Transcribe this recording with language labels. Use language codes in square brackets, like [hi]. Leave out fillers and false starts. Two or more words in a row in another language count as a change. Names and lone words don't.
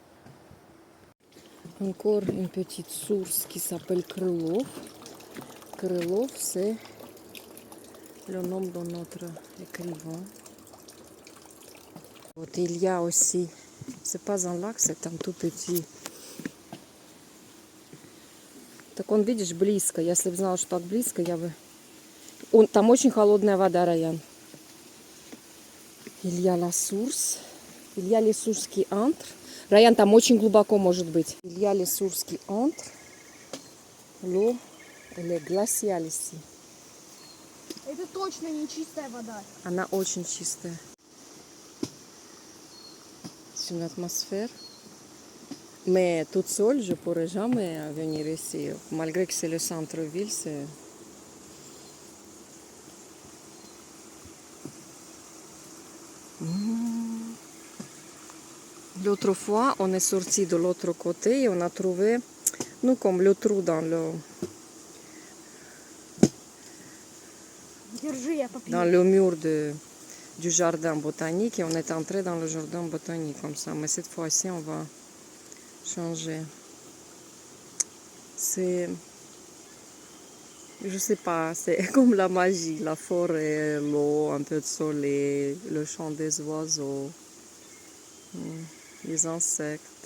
[fr] Encore une petite source qui s'appelle Krylov. Krylov, c'est le nom de notre écrivain. Вот il y a aussi, c'est pas un lac, c'est un tout petit. [ru] Так он, видишь, близко. Если бы знала, что так близко, я бы... Там очень холодная вода, Раян. [fr] Il y a la source. Il y a les sources qui entrent. [ru] Раян, там очень глубоко может быть. [fr] Il y a les sources qui entrent. L'eau, elle est glaciale ici. [ru] Это точно не чистая вода. Она очень чистая. [fr] C'est une atmosphère. Mais toute seule, je ne pourrais jamais venir ici. Malgré que c'est le centre-ville, c'est... L'autre fois, on est sorti de l'autre côté et on a trouvé, nous, comme le trou dans [ru] Держи, я попью. [fr] le mur du jardin botanique et on est entré dans le jardin botanique comme ça. Mais cette fois-ci, on va changer. C'est, je sais pas, c'est comme la magie, la forêt, l'eau, un peu de soleil, le chant des oiseaux, les insectes.